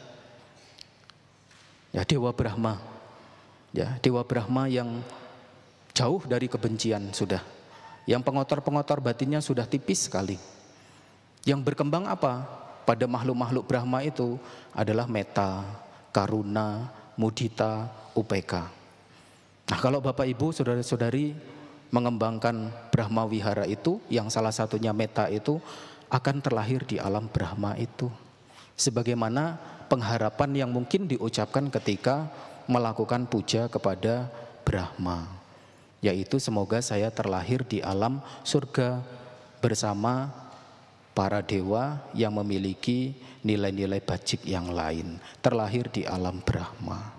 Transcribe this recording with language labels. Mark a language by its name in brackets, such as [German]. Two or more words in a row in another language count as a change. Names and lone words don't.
[Indonesian] Ya Dewa Brahma. Ya, Dewa Brahma yang jauh dari kebencian sudah. Yang pengotor-pengotor batinnya sudah tipis sekali. Yang berkembang apa? Pada makhluk-makhluk Brahma itu adalah [Pali] metta, karuna, mudita, upeka. [Indonesian] Nah kalau Bapak Ibu saudara-saudari mengembangkan Brahma Wihara itu, yang salah satunya metta itu, akan terlahir di alam Brahma itu. Sebagaimana pengharapan yang mungkin diucapkan ketika melakukan puja kepada Brahma, yaitu semoga saya terlahir di alam surga bersama para dewa yang memiliki nilai-nilai bajik yang lain, terlahir di alam Brahma.